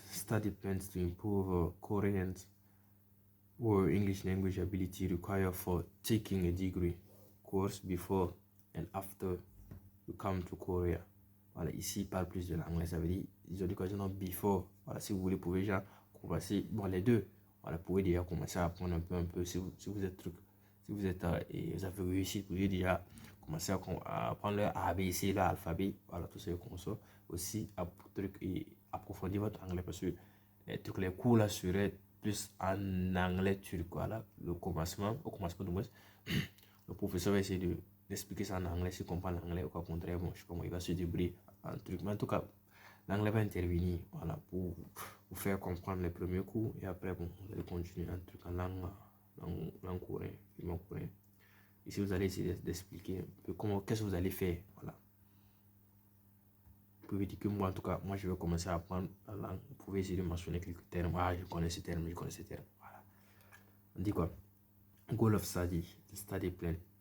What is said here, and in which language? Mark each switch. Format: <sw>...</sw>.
<en>Study plans to improve Korean or English language ability required for taking a degree course before and after you come to Korea.</en> <fr>Voilà, ici, il parle plus de l'anglais. Ça veut dire, ils ont dit quoi, non, before. Voilà, si vous voulez, vous pouvez déjà commencer. Bon, les deux. Voilà, vous pouvez déjà commencer à apprendre un peu. Si vous êtes si vous êtes et vous avez réussi, vous pouvez déjà commencer à apprendre le ABC, l'alphabet. Voilà, tout ce qu'on sort. Aussi, approfondir votre anglais parce que les cours là seraient plus en anglais turc. Voilà, au commencement de moins, le professeur va essayer d'expliquer ça en anglais, si comprend l'anglais ou quoi contraire, bon, je sais pas moi, il va se débrouiller en truc. Mais en tout cas, l'anglais va intervenir, voilà, pour vous faire comprendre les premiers cours et après, bon, vous allez continuer un truc en langue coréenne, film coréen. Ici, vous allez essayer d'expliquer un peu qu'est-ce que vous allez faire, voilà. Vous pouvez dire que moi, en tout cas, moi, je vais commencer à apprendre la langue. Vous pouvez essayer de mentionner quelques termes. Ah, je connais ces termes, voilà. On dit quoi?</fr> <en>Goal of study, the study plan.</en>